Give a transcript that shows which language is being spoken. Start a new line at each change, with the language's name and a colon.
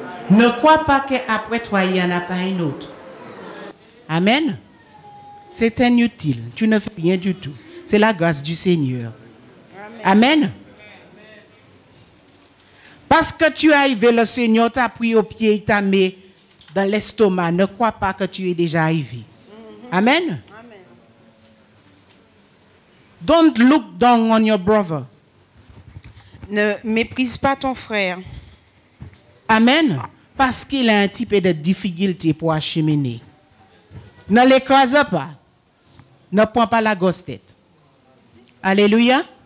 French: Ne crois pas qu'après toi, il n'y en a pas un autre. Amen. C'est inutile. Tu ne fais rien du tout. C'est la grâce du Seigneur. Amen. Amen. Parce que tu es arrivé, le Seigneur t'a pris au pied, il t'a mis dans l'estomac. Ne crois pas que tu es déjà arrivé. Amen. Amen.
English: Don't look down on your brother.
French: Ne méprise pas ton frère. Amen. Parce qu'il a un petit peu de difficulté pour acheminer. Ne l'écrase pas. Ne prends pas la grosse tête. Alléluia.